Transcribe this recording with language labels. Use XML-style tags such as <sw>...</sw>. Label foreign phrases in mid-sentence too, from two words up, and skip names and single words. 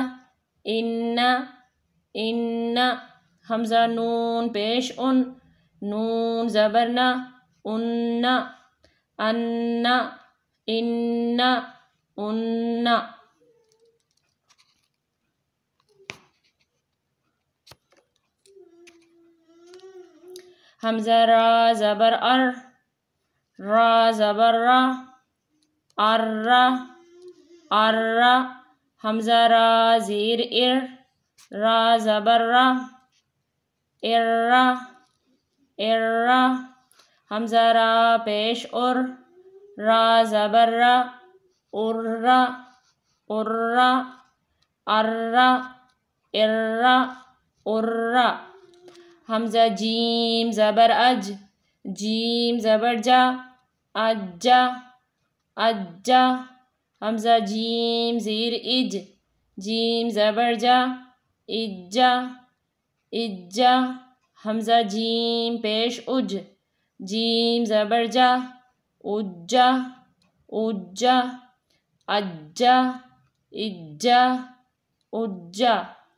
<ur>انا انا، حمزہ نون پیش ان، نون زبر نا ان ان ان ان حمزہ را زبر ار را زبر را ار ار حمزہ را زیر ار را زبر را ار ار حمزہ را پیش ار را زبر را ار ار ار ار ار حمزہ جیم زبر اج جیم زبر جا اجا اجا حمزہ جیم زیر اج جیم زبر جا اجا اجا حمزہ جیم پیش اج جیم زبر جا اجا اجا اجا اجا اجا</ur>